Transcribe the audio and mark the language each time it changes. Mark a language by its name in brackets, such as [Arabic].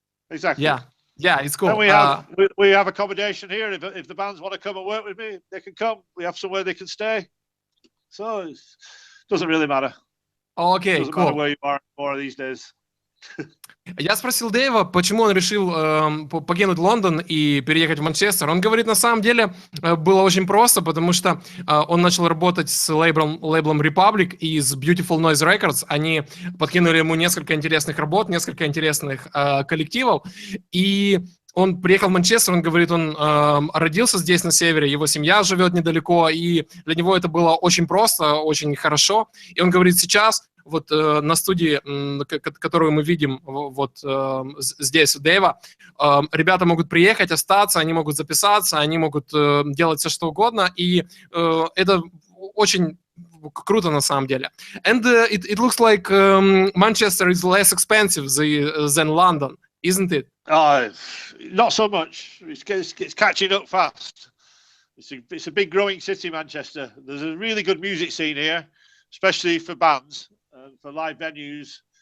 [English] Exactly. Yeah, it's cool. And we have accommodation here. If the bands want to come and work with me, they can come. We have somewhere they can stay. So it doesn't really matter. Okay, doesn't cool. matter where you are more these days. [Russian] Я спросил Дэйва, почему он решил покинуть Лондон и переехать в Манчестер. Он говорит, на самом деле было очень просто, потому что он начал работать с лейблом Republic из Beautiful Noise Records. Они подкинули ему несколько интересных работ, несколько интересных коллективов. И он приехал в Манчестер, он говорит, он родился здесь на севере, его семья живет недалеко, и для него это было очень просто, очень хорошо. И он говорит, сейчас вот на студии, которую мы видим вот здесь у Дэйва, ребята могут приехать, остаться, они могут записаться, они могут делать все, что угодно, и это очень круто на самом деле. [English] And it looks like Manchester is less expensive than London, isn't it? Not so much. It's catching up fast. It's a big growing city, Manchester. There's a really good music scene here, especially for bands and for live venues.